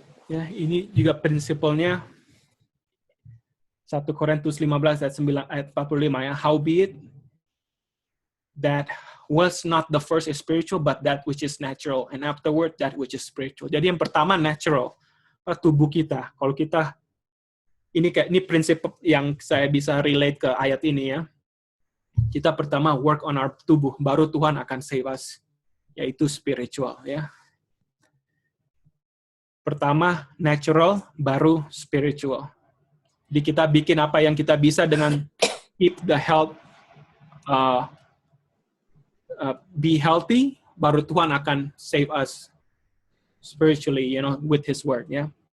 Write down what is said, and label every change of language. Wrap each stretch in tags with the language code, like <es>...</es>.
<id>Ya, ini juga prinsipalnya 1 Korintus 15 ayat 45 ya.</id> <en>Howbeit that was not the first is spiritual, but that which is natural, and afterward that which is spiritual.</en> <id>Jadi yang pertama natural, tubuh kita. Kalau kita ini prinsip yang saya bisa relate ke ayat ini ya. Kita pertama</id> <en>work on our</en> <id>tubuh, baru Tuhan akan save us, yaitu spiritual ya. Pertama natural, baru spiritual. Jadi kita bikin apa yang kita bisa dengan</id> <en>keep the health, be healthy,</en> <id>baru Tuhan akan</id> <en>save us spiritually, you know, with His word</en> <id>ya.</id>